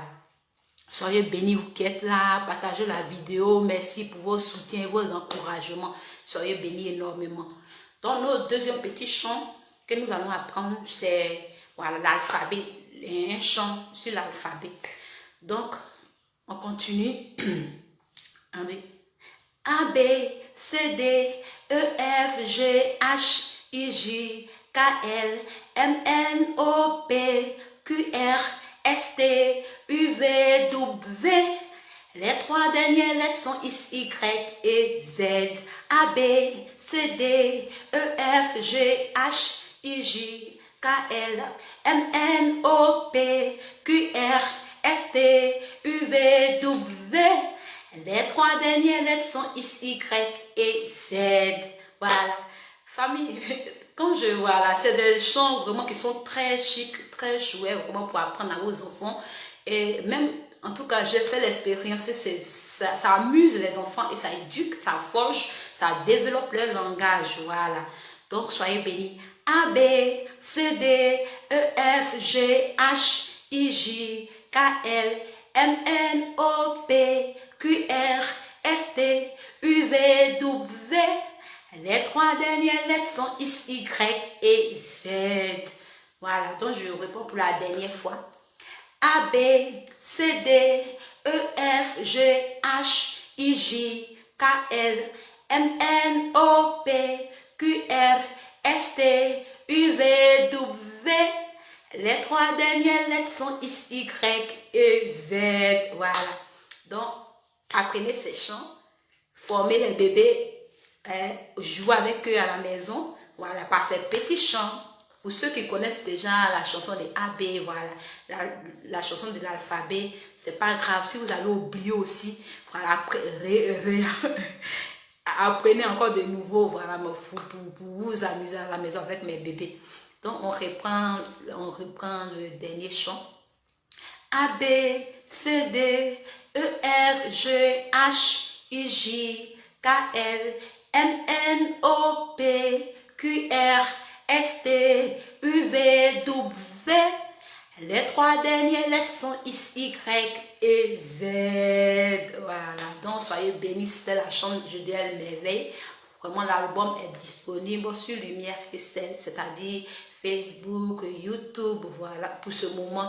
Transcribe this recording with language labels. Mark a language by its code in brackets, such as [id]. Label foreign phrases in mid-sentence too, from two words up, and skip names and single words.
[fr] Soyez bénis, vous qui êtes là, partagez la vidéo, merci pour vos soutiens, vos encouragements, soyez bénis énormément. Donc, notre deuxième petit chant que nous allons apprendre, c'est voilà, l'alphabet, un chant sur l'alphabet. Donc, on continue. A, B, C, D, E, F, G, H, I, J, K, L, M, N, O, P, Q, R, S, T, U, V, W. Les trois dernières lettres sont X, Y et Z. A, B, C, D, E, F, G, H, I, J, K, L, M, N, O, P, Q, R, S, T, U, V, W. Les trois dernières lettres sont X, Y et Z. Voilà. Famille, quand je vois là, c'est des chants vraiment qui sont très chics, très chouettes, vraiment pour apprendre à vos enfants. Et même, en tout cas, j'ai fait l'expérience, ça amuse les enfants et ça éduque, ça forge, ça développe leur langage. Voilà. Donc, soyez bénis. A, B, C, D, E, F, G, H, I, J, K, L, M, N, O, P, Q, R, S, T, U, V, W. Les 3 dernières lettres sont X, Y et Z. Voilà, donc je réponds pour la dernière fois. A, B, C, D, E, F, G, H, I, J, K, L, M, N, O, P, Q, R, S, T, U, V, W. Les 3 dernières lettres sont X, Y et Z. Voilà. Donc, apprenez ces chants, formez les bébés, jouez avec eux à la maison. Voilà, par ces petits chants. Pour ceux qui connaissent déjà la chanson des AB, voilà, la chanson de l'alphabet, c'est pas grave. Si vous avez oublié aussi, voilà, apprenez encore de nouveau, voilà, pour vous amuser à la maison avec mes bébés. Donc, on reprend le dernier chant. A, B, C, D, E, F, G, H, I, J, K, L, M, N, O, P, Q, R, S, T, U, V, W. Les 3 dernières lettres sont X, Y et Z. Voilà. Donc, soyez bénis. C'était la chambre de Judéal Merveille. Vraiment, l'album est disponible sur Lumière Christelle, c'est-à-dire Facebook, YouTube. Voilà, pour ce moment.